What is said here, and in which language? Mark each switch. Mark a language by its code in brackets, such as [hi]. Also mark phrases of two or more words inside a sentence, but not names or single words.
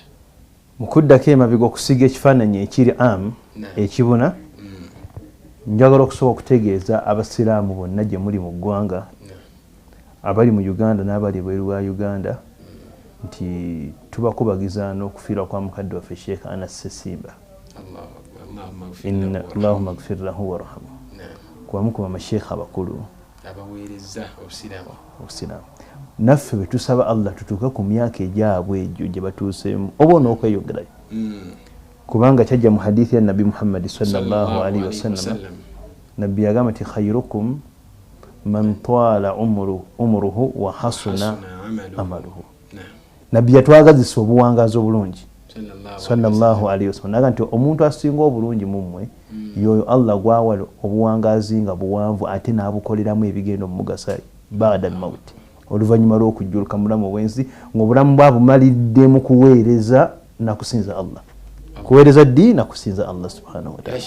[lg] Mu kuddako emabega okusiga ekifaananyi ekiri ekibuna njagala okusobola okutegeeza abasiraamu bonna gye muli mu ggwanga abali mu Uganda n'abali bweru wa Uganda nti tubakubagiza n'okufiirwa kwa mukadde waffe Sheikh Anas Ssesimba. [ar] اللهم اغفر له وارحمه. [lg] Kubamu ku bamasheekha abakulu abaweereza obusiraamu naffe bwe tusaba Allah tutuuke ku myaka egyabwe egyo gye batuuseemu oba onokweyogerayo kubanga kyajja mu hadithi ya Nabi Muhammad [ar] صلى الله عليه وسلم [lg] nabbi yagamba nti [ar] خيركم من طال عمره وحسن عمله. [lg] Nabbi yatwagazisa obuwangazi obulungi [ar] صلى الله عليه وسلم [lg] naga nti omuntu asinga obulungi mu mmwe yoyo Allah gwawala obuwangazi nga buwanvu ate n'abukoleramu ebigendo mu mugasa [ar] بعد الموت [lg] oluvannyuma lw'okujjuluka mulamu obwensi ng'obulamu bwabumalidde mu kuweereza na kusinza Allah kuweereza ddiini na kusinza Allah [ar] سبحانه وتعالى.